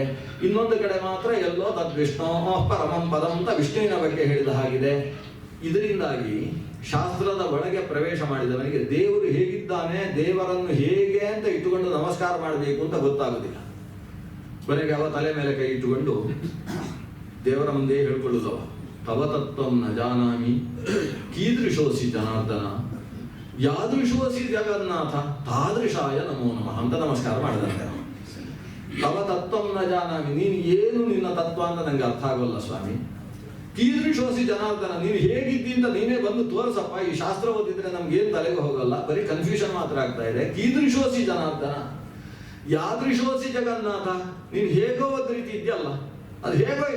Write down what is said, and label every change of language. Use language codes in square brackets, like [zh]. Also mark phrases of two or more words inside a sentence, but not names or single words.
[kn] ಇನ್ನೊಂದು ಕಡೆ ಮಾತ್ರ ಎಲ್ಲೋ [sa] ತದ್ವಿಷ್ಣು ಪರಮಂ ಪದಂ [kn] ಅಂತ ವಿಷ್ಣುವಿನ ಬಗ್ಗೆ ಹೇಳಿದ ಹಾಗಿದೆ. ಇದರಿಂದಾಗಿ ಶಾಸ್ತ್ರದ ಒಳಗೆ ಪ್ರವೇಶ ಮಾಡಿದವನಿಗೆ ದೇವರು ಹೇಗಿದ್ದಾನೆ, ದೇವರನ್ನು ಹೇಗೆ ಅಂತ ಇಟ್ಟುಕೊಂಡು ನಮಸ್ಕಾರ ಮಾಡಬೇಕು ಅಂತ ಗೊತ್ತಾಗುವುದಿಲ್ಲ. ಕೊನೆಗೆ ಅವ ತಲೆ ಮೇಲೆ ಕೈ ಇಟ್ಟುಕೊಂಡು ದೇವರ ಮುಂದೆ ಹೇಳ್ಕೊಳ್ಳುದವ, [sa] ತವ ತತ್ವಂ ನ ಜಾನಾಮಿ ಕೀದೃಶೋಸಿ ಜನಾರ್ದನ ಯಾದೃಶೋಸಿ ಜಗನ್ನಾಥ ತಾದೃಶಾಯ ನಮೋ ನಮಃ [kn] ಅಂತ ನಮಸ್ಕಾರ ಮಾಡಿದಂತೆ. [sa] ತವ ತತ್ವಂ ನ ಜಾನಾಮಿ, [kn] ನೀನು ಏನು ನಿನ್ನ ತತ್ವ ಅಂತ ನಂಗೆ ಅರ್ಥ ಆಗೋಲ್ಲ ಸ್ವಾಮಿ. [sa] ಕೀದೃಶೋಸಿ ಜನಾರ್ದನ, [kn] ನೀನು ಹೇಗಿದ್ದಿ ಅಂತ ನೀನೇ ಬಂದು ತೋರಿಸಪ್ಪ. ಈ ಶಾಸ್ತ್ರ ಓದಿದ್ರೆ ನಮ್ಗೇನು ತಲೆಗೆ ಹೋಗಲ್ಲ, ಬರೀ ಕನ್ಫ್ಯೂಷನ್ ಮಾತ್ರ ಆಗ್ತಾ ಇದೆ. [sa] ಕೀದೃಶೋಸಿ ಜನಾರ್ದನ ಯಾದೃಶೋಸಿ ಜಗನ್ನಾಥ, [kn] ನೀನು ಹೇಗೋ ಒಂದು ರೀತಿ ಇದೆಯಲ್ಲ, ಅದು ಹೇಗೋ ಇದೆ.